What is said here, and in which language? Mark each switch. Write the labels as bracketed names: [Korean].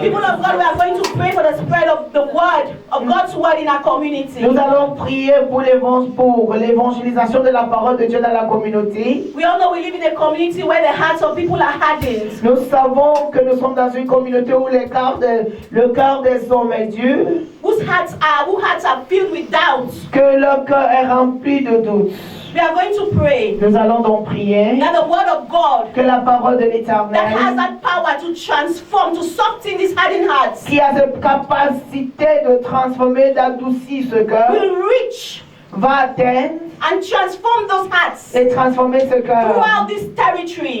[English] People of God, we are going to pray for the spread of the word, of God's word in our community. [French] Nous allons prier pour l'évangélisation de la parole de Dieu dans la communauté. [English] We all know we live in a community where the hearts of people are hardened. [French] Nous savons que nous sommes dans une communauté où le cœur des hommes est dur, [English] Whose hearts are filled with doubts. [French] que leur cœur est rempli de doutes. [English] We are going to pray [French] Nous allons donc prier [English] that the word of God [French] que la parole de [English] that has [French] l'Éternel, [English] that power to transform, to soften these hardened hearts, [French] qui a cette capacité de transformer, d'adoucir ce cœur, [English] will reach [French] va atteindre [English] and transform those hearts [French] et transformer ce cœur [English] throughout this territory.